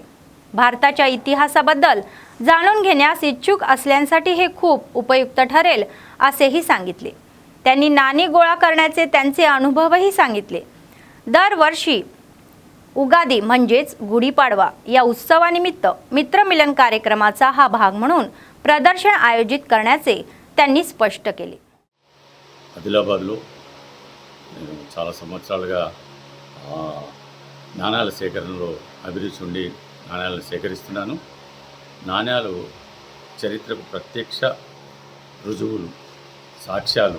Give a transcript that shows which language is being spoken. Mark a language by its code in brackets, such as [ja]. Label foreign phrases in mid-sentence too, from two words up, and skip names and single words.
[mr] भारताच्या इतिहासाबद्दल जाणून घेण्यास इच्छुक असलेल्यांसाठी हे खूप उपयुक्त ठरेल असेही सांगितले. त्यांनी नाणी गोळा करण्याचे त्यांचे अनुभवही सांगितले. दरवर्षी उगादी म्हणजेच गुढीपाडवा या उत्सवानिमित्त मित्रमिलन कार्यक्रमाचा हा भाग म्हणून प्रदर्शन आयोजित करण्याचे त्यांनी స్పష్ట केले. [te] ఆదిలాబాద్లో నేను చాలా సంవత్సరాలుగా నాణ్యాల సేకరణలో అభిరుచి ఉండి నాణ్యాలను సేకరిస్తున్నాను. నాణ్యాలు చరిత్రకు ప్రత్యక్ష రుజువులు, సాక్ష్యాలు.